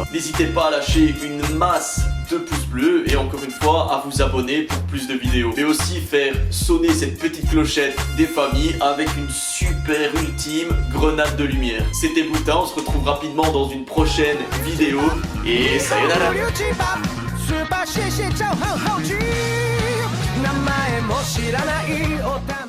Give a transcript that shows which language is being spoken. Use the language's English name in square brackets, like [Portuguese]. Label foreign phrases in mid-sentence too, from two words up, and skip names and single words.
[French] N'hésitez pas à lâcher une masse de pouces bleus et encore une fois à vous abonner pour plus de vidéos. Et aussi faire sonner cette petite clochette des familles avec une super ultime grenade de lumière. C'était Boutin, on se retrouve rapidement dans une prochaine vidéo et sayonara. [Japanese] スーパー CC 超反抗期名前も知らないお